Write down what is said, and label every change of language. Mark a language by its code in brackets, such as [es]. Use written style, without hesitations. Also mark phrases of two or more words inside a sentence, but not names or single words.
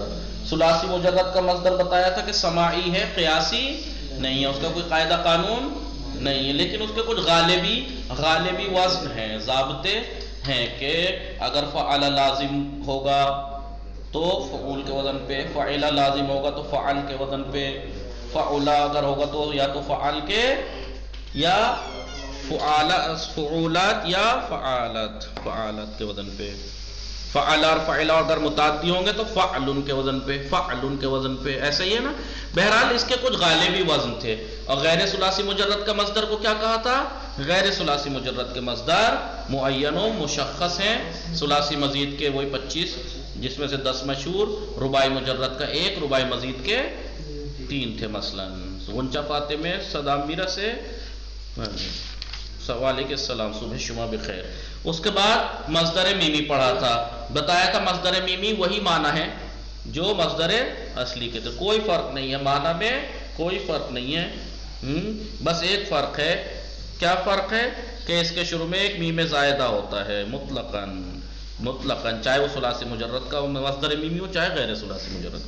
[ur] ثلاثی مجرد کا مصدر بتایا تھا کہ سماعی ہے، قیاسی نہیں ہے، اس کا کوئی قاعدہ قانون نہیں ہے، لیکن اس کے کچھ غالبی وزن ہیں، ضابطے ہیں کہ اگر فعل لازم ہوگا تو فعول کے وزن پہ، فعل لازم ہوگا تو فعل کے وزن پہ، فعلا اگر ہوگا تو یا تو فعل کے یا فعولات یا فعالت کے وزن پہ. فعل اور فعلا اگر متعدی ہوں گے تو فعلن کے وزن پہ، ایسا ہی ہے نا. بہرحال اس کے کچھ غالبی وزن تھے. اور غیر ثلاثی مجرد کا مصدر کو کیا کہا تھا؟ غیر ثلاثی مجرد کے مصدر معین و مشخص ہیں. ثلاثی مزید کے وہی 25 جس میں سے 10 مشہور، رباعی مجرد کا 1، رباعی مزید کے 3 تھے. مثلا غنچہ فاطمہ صدام میرا سے [ar] وعلیکم السلام، [fa] صبح شما بخیر. [ur] اس کے بعد مصدر میمی پڑھا تھا. بتایا تھا مصدر میمی وہی معنی ہے جو مصدر اصلی کے تھے، کوئی فرق نہیں ہے، معنی میں کوئی فرق نہیں ہے. بس ایک فرق ہے. کیا فرق ہے؟ کہ اس کے شروع میں ایک میم زائدہ ہوتا ہے مطلقاً، چاہے وہ ثلاثی مجرد کا مصدر میمی ہو چاہے غیر ثلاثی مجرد کا.